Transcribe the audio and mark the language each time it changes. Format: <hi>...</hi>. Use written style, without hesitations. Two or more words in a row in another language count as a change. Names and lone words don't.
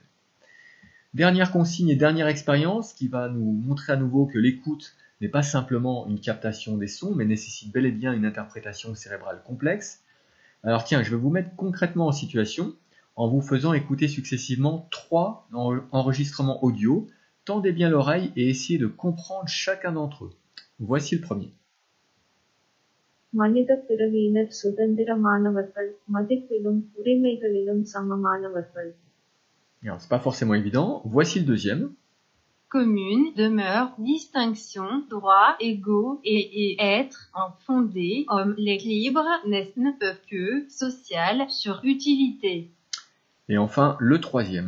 <fr>Dernière consigne et dernière expérience qui va nous montrer à nouveau que l'écoute n'est pas simplement une captation des sons, mais nécessite bel et bien une interprétation cérébrale complexe. Alors tiens, je vais vous mettre concrètement en situation en vous faisant écouter successivement 3 enregistrements audio. Tendez bien l'oreille et essayez de comprendre chacun d'entre eux. Voici le premier.</fr> <ta>மனிதப் பிறவியினர் சுதந்திரமானவர்கள், மதிப்பிலும் உரிமைகளிலும் சமமானவர்கள்.</ta> <fr>Alors, c'est pas forcément évident. Voici le deuxième. Commune, demeure, distinction, droits égaux et être en fondé, homme, l'équilibre ne peuvent que, social, sur utilité. Et enfin, le troisième.</fr>